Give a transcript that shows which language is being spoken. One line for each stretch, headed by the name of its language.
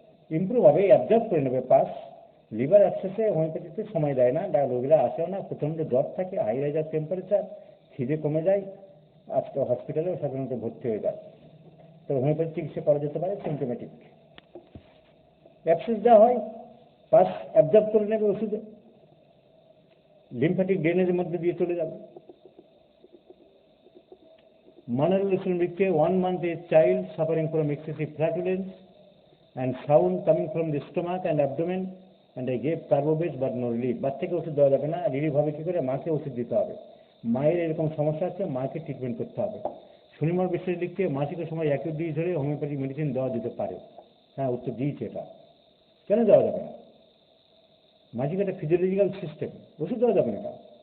Bangla: Improve হবে, absorb করে নেবে পাস। লিভার অ্যাবসেসে হোমিওপ্যাথিতে সময় দেয় না, রোগীরা আসেও না, প্রচণ্ড জ্বর থাকে, হাই রাইজার টেম্পারেচার, খিদে কমে যায়, আজকে হসপিটালেও সাধারণত ভর্তি হয়ে যায়। তো হোমিওপ্যাথি চিকিৎসা করা যেতে পারে সিমটোমেটিক। অ্যাবসেস যা হয় পাস অ্যাবজর্ব করে নেবে ওষুধে, লিম্ফ্যাটিক ড্রেনেজের মধ্যে দিয়ে চলে যাবে।
English: Manal Listen লিখছে 1 month a child suffering from excessive flatulence and sound coming from the stomach and abdomen and I gave carbobase but no relief।
Bangla: বাচ্চাকে ওষুধ দেওয়া যাবে না, রিলিফ হবে কি করে? মাকে ওষুধ দিতে হবে। মায়ের এরকম সমস্যা আছে, মাকে ট্রিটমেন্ট করতে হবে। সুনির্মল বিশ্বাস লিখছে মাসিকের সময় অ্যাকিউট ডিজিজ হলে হোমিওপ্যাথিক মেডিসিন দেওয়া যেতে পারে। হ্যাঁ, উত্তর দিয়েছে এটা। কেন দেওয়া যাবে না? মাসিক একটা ফিজিওলজিক্যাল সিস্টেম, ওষুধ দেওয়া যাবে না এটা।